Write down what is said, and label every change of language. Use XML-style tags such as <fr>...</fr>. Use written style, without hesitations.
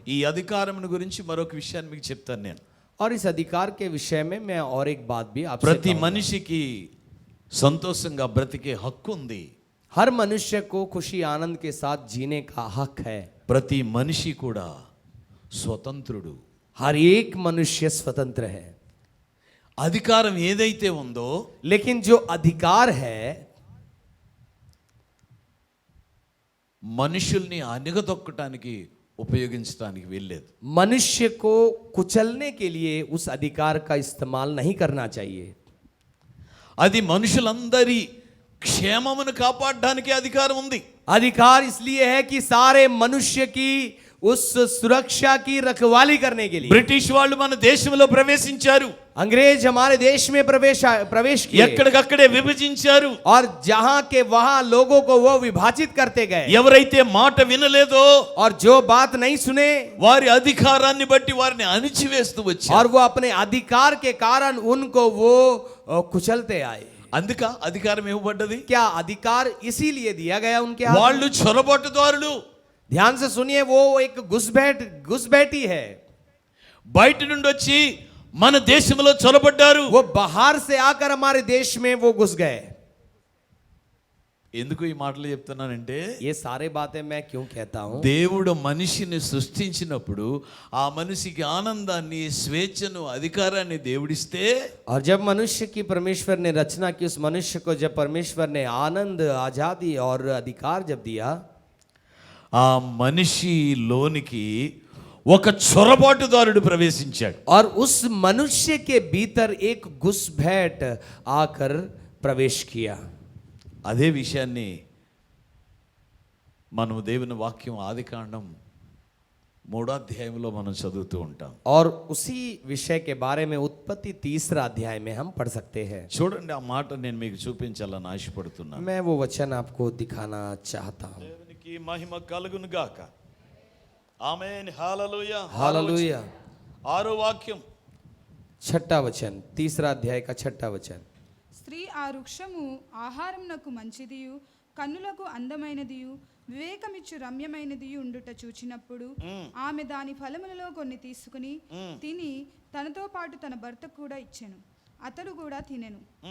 <te>ఈ అధికారం గురించి మరొక విషయాన్ని మీకు చెప్తాను నేను.</te> <hi>और इस अधिकार के विषय में मैं और एक बात भी आपसे</hi> <te>ప్రతి</te> <hi>कहूंगा।</hi> <te>మనిషికి సంతోషంగా బ్రతికే హక్కు ఉంది.</te> <hi>हर मनुष्य को खुशी आनंद के साथ जीने का हक है।</hi> <te>ప్రతి మనిషి కూడా స్వతంత్రుడు.</te> <hi>हर एक मनुष्य स्वतंत्र है।</hi> <te>అధికారం ఏదైతే ఉందో,</te> <hi>लेकिन जो अधिकार है</hi> <te>మనుషుల్ని అణగదొక్కటానికి ఉపయోగించడానికి వీల్లేదు.</te> <hi>मनुष्य को कुचलने के लिए उस अधिकार का इस्तेमाल नहीं करना चाहिए।</hi> <te>అది మనుషులందరి క్షేమమును కాపాడడానికి అధికారం ఉంది.</te> <hi>अधिकार इसलिए है कि सारे मनुष्य की उस सुरक्षा की रखवाली करने के लिए।</hi> <te>బ్రిటిష్ వాళ్ళు మన దేశంలో ప్రవేశించారు,</te> <hi>अंग्रेज हमारे देश में प्रवेश किए</hi> <te>ఎక్కడికక్కడే విభజించారు.</te> <hi>और जहां के वहां लोगों को वो विभाजित करते गए।</hi> <te>ఎవరైతే మాట వినలేదో</te> <hi>और जो बात नहीं सुने</hi> <te>వారి అధికారాన్ని బట్టి వారిని అణిచివేస్తూ వచ్చారు.</te> <hi>और वो अपने अधिकार के कारण उनको वो कुचलते आए।</hi> <te>అందుక అధికారం ఇవ్వబడ్డది.</te> <hi>क्या अधिकार इसीलिए दिया गया उनके हाथ में?</hi> <te>వాళ్ళు చొరబట్టుదారులు.</te> <hi>ध्यान से सुनिए, वो एक घुसपैठी है।</hi> <te>బయట నుండి వచ్చి మన దేశంలో చొరబడ్డారు.</te> <hi>वो बाहर से आकर हमारे देश में वो घुस गए।</hi> <te>ఎందుకు ఈ మాటలు చెప్తున్నానంటే,</te> <hi>ये सारे बातें मैं क्यों कहता हूँ?</hi> <te>దేవుడు మనిషిని సృష్టించినప్పుడు ఆ మనిషికి ఆనందాన్ని, స్వేచ్ఛను, అధికారాన్ని దేవుడిస్తే,</te> <hi>और जब मनुष्य की परमेश्वर ने रचना की, उस मनुष्य को जब परमेश्वर ने आनंद, आजादी और अधिकार जब दिया,</hi> <te>ఆ మనిషిలోనికి ఒక చొరబాటుదారుడు ప్రవేశించాడు.</te> <hi>और उस मनुष्य के भीतर एक घुसपैठ आकर प्रवेश किया।</hi> <te>అదే విషయాన్ని మనం దేవుని వాక్యం ఆదికాండం 3వ అధ్యాయంలో మనం చదువుతూ ఉంటాం.</te> <hi>और उसी विषय के बारे में उत्पत्ति 3रा अध्याय में हम पढ़ सकते हैं।</hi> <te>చూడండి, ఆ మాట నేను మీకు చూపించాలని ఆశపడుతున్నాను.</te> <hi>मैं वो वचन आपको दिखाना चाहता हूँ।</hi> <te>దేవునికి మహిమ కలుగును గాక. ఆమేన్. హల్లెలూయా.</te> <hi>हालेलुया।</hi> <te>6వ వాక్యం</te> <hi>छठा वचन, तीसरा अध्याय का छठा वचन।</hi> <te>స్త్రీ ఆ వృక్షము ఆహారమునకు మంచిదియు కన్నులకు అందమైనదియు వివేకమిచ్చు రమ్యమైనదియు ఉండుట చూచినప్పుడు ఆమె దాని ఫలములలో కొన్ని తీసుకుని తిని తనతో పాటు తన భర్తకు కూడా ఇచ్చెను. అతడు కూడా తినెను.</te>